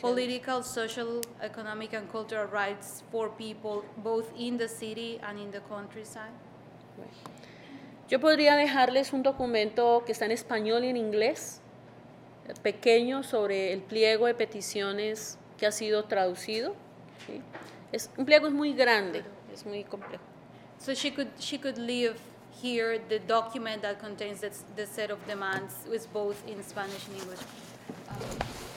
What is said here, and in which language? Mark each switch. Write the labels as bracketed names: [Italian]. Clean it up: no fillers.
[English] political, social, economic, and cultural rights for people both in the city and in the countryside. [Spanish] Yo podría dejarles un documento que está en español y en inglés, pequeño, sobre el pliego de peticiones que ha sido traducido. ¿Sí? Un pliego es muy grande, es muy complejo. [English] So she could leave here the document that contains the set of demands with both in Spanish and English.